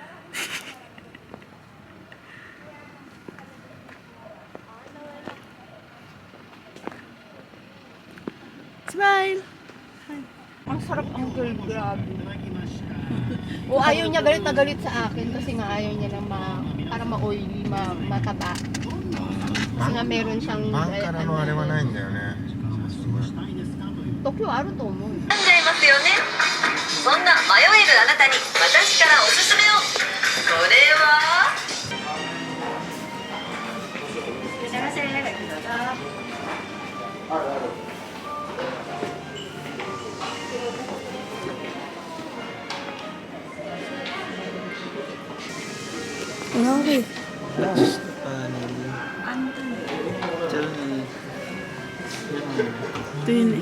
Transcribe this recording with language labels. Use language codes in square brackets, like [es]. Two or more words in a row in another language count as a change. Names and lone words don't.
[tl] Smile! Ang sarap ang girl, grabe. O ayaw niya galit na galit sa akin kasi nga ayaw niya na para ma-oily, mataba. Kasi nga meron siyang [ja] パンからのあれはないんだよね。 Tokyo Aro to mo. 悩んじゃいますよね。そんな迷えるあなたに私からおすすめを。それは。いらっしゃいませ。どうぞ。 [tl] Okay. Ito yun eh.